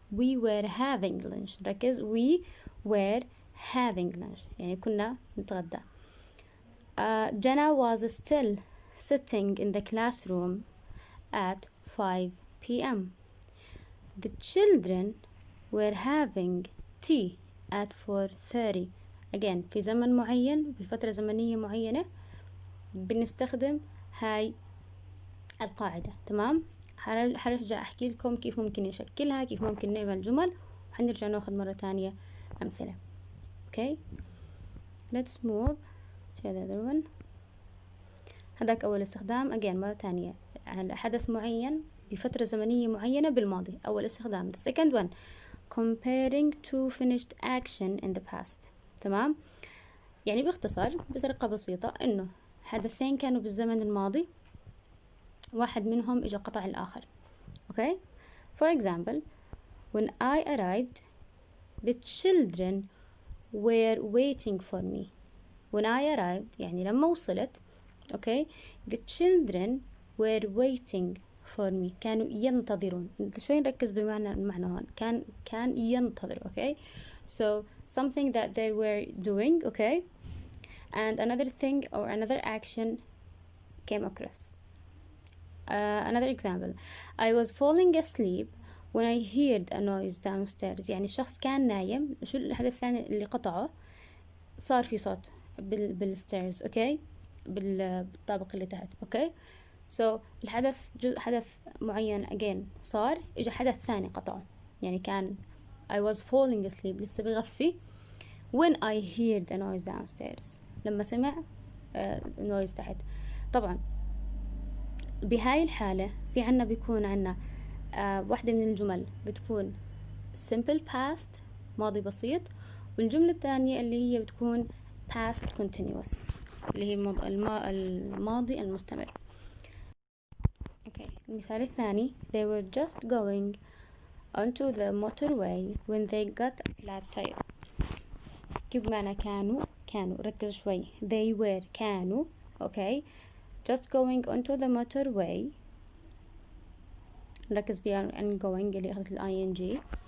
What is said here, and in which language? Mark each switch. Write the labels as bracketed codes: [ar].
[en] We were having lunch. ركز we were having lunch [ar] يعني كنا نتغدى. [en] Jana was still sitting in the classroom at 5 p.m. The children were having tea at 4:30. [ar] Again في زمن معين بفترة زمنية معينة بنستخدم هاي القاعدة. تمام؟ حرجع أحكي لكم كيف ممكن نشكلها، كيف ممكن نعمل جمل، وحنرجع ناخذ مرة تانية أمثلة. [en] Okay, let's move to the other one. [ar] هذاك أول استخدام again مرة تانية على حدث معين بفترة زمنية معينة بالماضي. أول استخدام. [en] The second one comparing two finished action in the past. [ar] تمام؟ يعني باختصار بطريقة بسيطة إنه حدثين كانوا بالزمن الماضي واحد منهم إجا قطع الآخر. [en] Okay. For example when I arrived the children were waiting for me. When I arrived [ar] يعني لما وصلت [en] okay the children were waiting for me. [ar] كانوا ينتظرون. شوي نركز بمعنى المعنى هون كان ينتظر. [en] okay so something that they were doing okay and another thing or another action came across. Another example I was falling asleep when I heard a noise downstairs. [ar] يعني الشخص كان نايم. شو الحدث الثاني اللي قطعه؟ صار في صوت بالستيرز. اوكي بالطابق اللي تحت. اوكي so الحدث حدث معين again صار اجى حدث ثاني قطعه. يعني كان [en] I was falling asleep [ar] لسه بغفي [en] when I heard a noise downstairs [ar] لما سمع [en] noise تحت. [ar] طبعا بهاي الحالة في عنا بيكون عنا واحدة من الجمل بتكون simple past ماضي بسيط، والجملة الثانية اللي هي بتكون past continuous اللي هي الماضي المستمر. المثال الثاني [en] they were just going onto the motorway when they got a flat tire. [ar] كيف معنى كانوا ركز شوي. [en] they were كانوا just going onto the motorway. [ar] نركز بيها عن going اللي أخذت ing.